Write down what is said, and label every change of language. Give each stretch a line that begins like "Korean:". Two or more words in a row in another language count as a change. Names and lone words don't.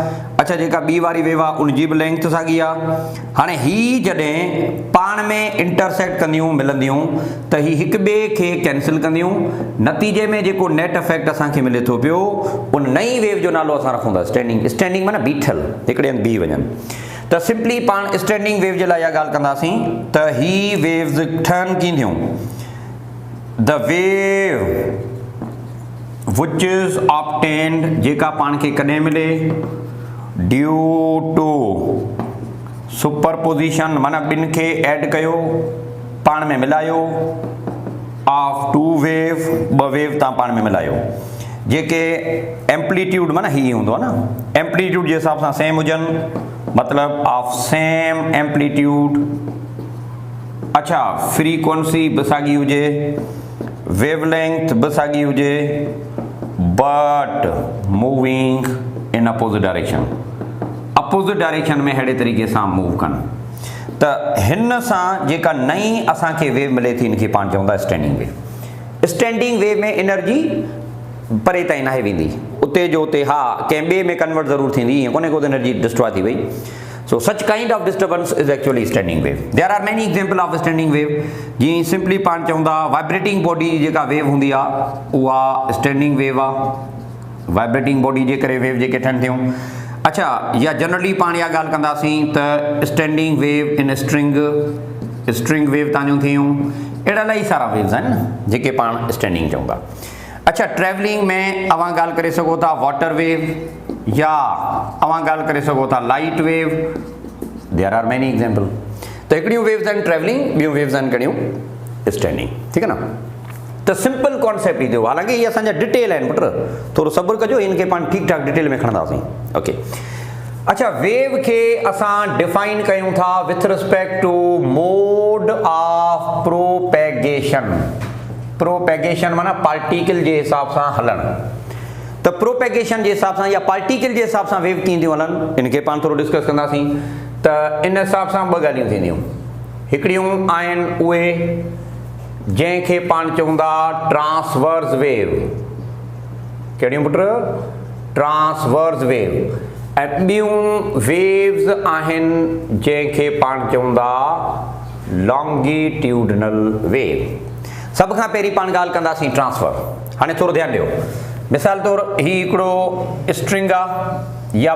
Sindhi: अच्छा, जेका ॿी वारी वेव आहे उनजी बि लेंथ साॻी आहे। हाणे ही जॾहिं पाण में इंटरसेक्ट कंदियूं, मिलंदियूं, त ही हिक ॿिए खे कैंसिल कंदियूं। नतीजे में जेको
English: net effect
Sindhi: असांखे मिले थो पियो, उन नई वेव जो नालो असां रखूं था स्टैंडिंग। स्टैंडिंग माना बीठल, हिकिड़े हंधि बीह वञनि। त सिंपली पाण
English: standing wave
Sindhi: जे लाइ इहा ॻाल्हि कंदासीं त ही वेव्स ठहनि कीअं थियूं
English: the wave which is obtained
Sindhi: जेका पाण खे कॾहिं मिले
English: due to superposition
Sindhi: माना ॿिनि खे ऐड कयो पाण में मिलायो
English: of two wave
Sindhi: ॿ वेव तव्हां पाण में मिलायो जेके एम्पलीट्यूड माना हीअं हूंदो आहे न एम्पलीट्यूड जे हिसाब सां सेम हुजनि मतिलबु
English: of same amplitude
Sindhi: अच्छा फ्रीक्वेंसी बि साॻी हुजे वेवलेंथ बि साॻी हुजे
English: but moving in opposite direction
Sindhi: में अहिड़े तरीक़े सां मूव कनि त हिन सां जेका नई असांखे वेव मिले थी हिनखे पाण चवंदा
English: standing wave
Sindhi: में एनर्जी परे ताईं नाहे वेंदी उते जो उते हा कंहिं ॿिए में कन्वर्ट ज़रूरु थींदी ईअं कोन्हे को एनर्जी डिस्ट्रॉय थी वई
English: so such kind of disturbance is actually standing wave there are many example of standing wave
Sindhi: जीअं सिंपली पाण चवंदा
English: vibrating body
Sindhi: जेका वेव हूंदी आहे उहा
English: standing wave
Sindhi: आहे
English: vibrating body
Sindhi: जे करे वेव जेके ठहनि थियूं अच्छा या जनरली पाण इहा ॻाल्हि कंदासीं त
English: standing wave in string wave
Sindhi: तव्हांजूं थियूं अहिड़ा इलाही सारा वेव्स आहिनि न जेके पाण स्टैंडिंग चवंदा अच्छा ट्रैवलिंग में अवां ॻाल्हि करे सघो था
English: water wave
Sindhi: या अवां ॻाल्हि करे सघो था
English: light wave there are many example
Sindhi: त हिकिड़ियूं वेव्स आहिनि ट्रैवलिंग ॿियूं वेव्स आहिनि कहिड़ियूं स्टैंडिंग ठीकु आहे न त
English: simple concept
Sindhi: ई थियो हालांकि इहे असांजा डिटेल आहिनि पुट थोरो सब्र कजो हिनखे पाण ठीकु ठाक डिटेल में खणंदासीं ओके अच्छा वेव खे असां डिफाइन कयूं था
English: with respect to mode of
Sindhi: प्रोपेगेशन माना पार्टिकल जे हिसाब सां हलणु त प्रोपेगेशन जे हिसाब सां या पार्टिकल जे हिसाब सां वेव कीअं थियूं हलनि हिनखे पाण थोरो डिस्कस कंदासीं त इन हिसाब सां ॿ ॻाल्हियूं थींदियूं हिकिड़ियूं आहिनि उहे जंहिंखे पाण चवंदा
English: transverse wave
Sindhi: कहिड़ियूं पुट
English: transverse wave
Sindhi: ऐं ॿियूं वेव्स आहिनि जंहिंखे पाण चवंदा
English: longitudinal wave
Sindhi: सभ खां पहिरीं पाण ॻाल्हि कंदासीं ट्रांसफर हाणे थोरो ध्यानु ॾियो मिसाल तौरु हीउ हिकिड़ो स्ट्रिंग आहे या